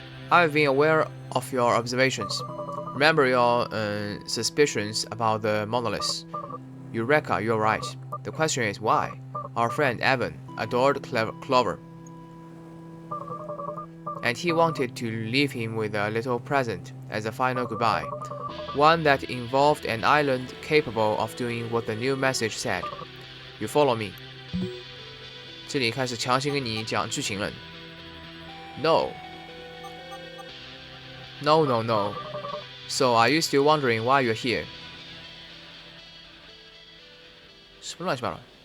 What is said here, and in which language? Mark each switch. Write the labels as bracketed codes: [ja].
[en] I've been aware of your observations. Remember your suspicions about the monoliths. Eureka, you're right. The question is why? Our friend Evan adored Clover, and he wanted to leave him with a little present as a final goodbye, one that involved an island capable of doing what the new message said. You follow me? [zh] 这里开始强行跟你讲剧情了。 [en] No. No, no, no. So are you still wondering why you're here? [zh] 什么乱七八糟？